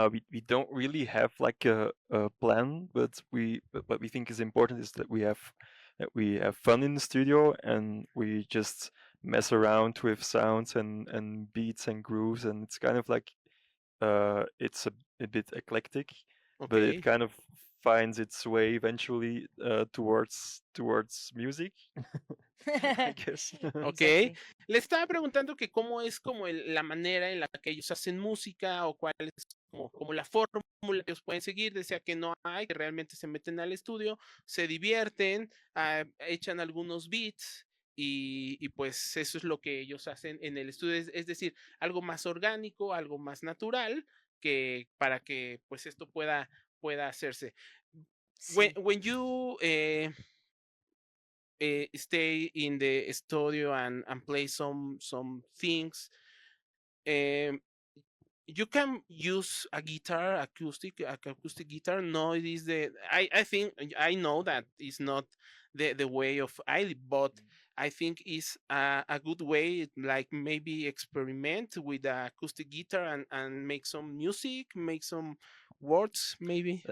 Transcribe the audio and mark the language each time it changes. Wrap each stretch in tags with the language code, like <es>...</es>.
<en>We don't really have like a plan, but what we think is important is that we have fun in the studio, and we just mess around with sounds and beats and grooves, and it's kind of like it's a bit eclectic, but it Okay. kind of finds its way eventually towards music, I guess. Ok. Exactly.</en> <es>Le estaba preguntando que cómo es como la manera en la que ellos hacen música o cuál es como la fórmula que ellos pueden seguir. Decía que no hay, que realmente se meten al estudio, se divierten, echan algunos beats y pues eso es lo que ellos hacen en el estudio. Es decir, algo más orgánico, algo más natural que para que pues esto pueda hacerse. Sí.</es> <en>When you stay in the studio and play some things, um, you can use a guitar, acoustic guitar. No, it is I think I know that it's not the way of Aili, but I think it's a good way, like maybe experiment with the acoustic guitar and make some music, make some words, maybe.</en>